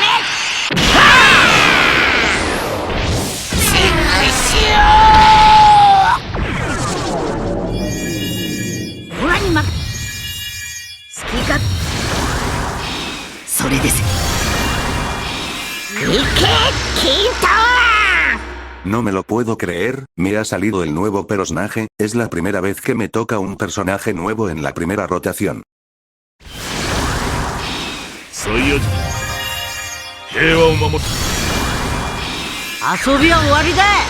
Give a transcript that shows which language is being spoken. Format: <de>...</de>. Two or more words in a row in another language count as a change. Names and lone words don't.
<ja>オラに負け好きか。それです。行けキント。</ja> <es>No me lo puedo creer, me ha salido el nuevo personaje, es la primera vez que me toca un personaje nuevo en la primera rotación.</es> <ja>サイヤ人平和を守る。遊びは終わりだ。</ja>